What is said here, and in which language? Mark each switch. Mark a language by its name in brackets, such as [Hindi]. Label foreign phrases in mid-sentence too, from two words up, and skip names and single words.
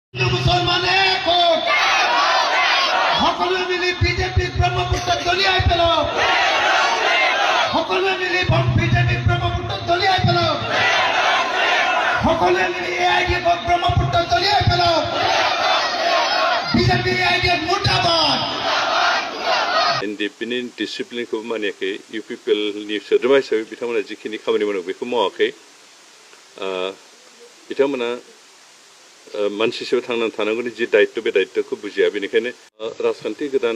[Assamese] মুসলমান এক হোক সকলে মিলি বিজেপি ব্রহ্মপুত্র দলিয়াই পেলাও সকলে মিলি বিজেপি ব্রহ্মপুত্র দলিয়াই পেলাও সকলে মিলি এআইডিএফ ব্রহ্মপুত্র দলিয়াই পেলাও বিজেপি এআইডিএফ মুর্দাবাদ [Bodo] एनडिएफनि डिसिप्लिनखौ मानियाखै इउपिपिएलनि सोद्रोमा हिसाबै बिथांमोना जिखिनि खामानि मावो बेखौ मावाखै बिथांमोना मानसि हिसाबै थांनानै थानांगौनि जि दायित्व बे दायित्वखौ बुजिया बेनिखायनो राजखान्थि गोदान